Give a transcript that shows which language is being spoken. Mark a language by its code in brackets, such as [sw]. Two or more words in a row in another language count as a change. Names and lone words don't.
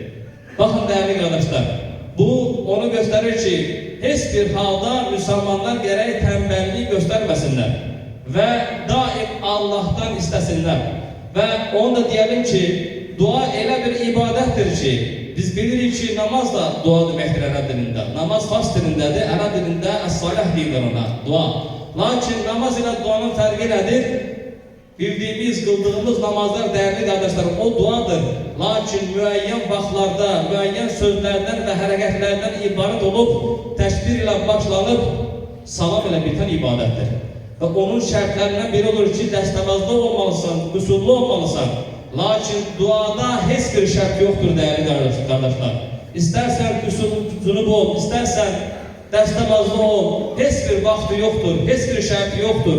[tr] Bakın değerli kardeşler, bu onu gösterir ki hiçbir halda Müslümanlar gereği tembelliği göstermesinler. Ve daim Allah'tan istesinler. Ve onu da diyelim ki dua elə bir ibadettir ki biz biliriz ki namaz da dua demektir [az] Ərəb dilində. Namaz fars dilindədir, Ərəb dilində əs-salah deyirlər ona, dua. [tr] Lakin namaz ile duanın farkı nedir? Bildiğimiz, kıldığımız namazlar değerli kardeşler o duadır. Lakin müeyyen vaxtlarda, müeyyen sözlerden ve hareketlerden ibaret olup [az] təkbir ilə başlanıb salam ilə bitən ibadətdir. Və onun şərtlərindən biri olur ki, dəstəmazda olmalısan, qüsurlu olmalısan. Lakin duada heç bir şərt yoxdur dəyərli qardaşlar. İstərsən qüsurlu ol, istərsən dəstəmazda ol, heç bir vaxtı yoxdur, heç bir şərti yoxdur.